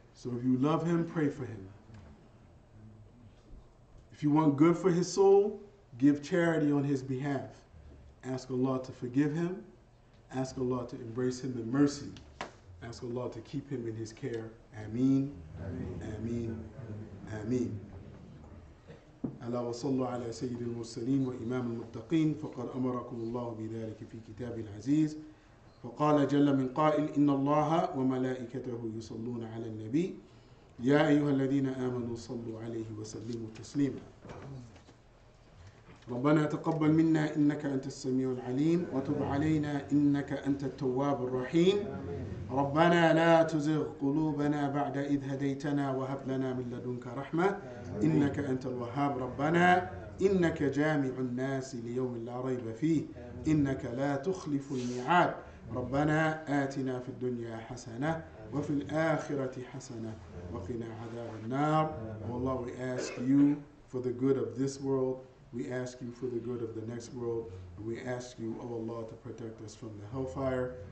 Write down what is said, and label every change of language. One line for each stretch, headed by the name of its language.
English: So if you love him, pray for him. If you want good for his soul, give charity on his behalf. Ask Allah to forgive him. Ask Allah to embrace him in mercy. Ask Allah to keep him in his care. Ameen. Ameen. Ameen.
Arabic: ألا وصلوا على سيد المرسلين وإمام المتقين فقد أمركم الله بذلك في كتاب العزيز فقال جل من قائل إن الله وملائكته يصلون على النبي يا أيها الذين آمنوا صلوا عليه وسلموا تسليما ربنا تقبل منا إنك أنت السميع العليم وتب علينا إنك أنت التواب الرحيم ربنا لا تزغ قلوبنا بعد إذ هديتنا وهب لنا من لدنك رحمة إنك أنت الوهاب ربنا إنك جامع الناس ليوم لا ريب فيه إنك لا تخلف الميعاد ربنا آتنا في الدنيا حسنة وفي الآخرة حسنة وقنا عذاب النار والله
English: we ask you for the good of this world. We ask you for the good of the next world. And we ask you, oh Allah, to protect us from the hellfire.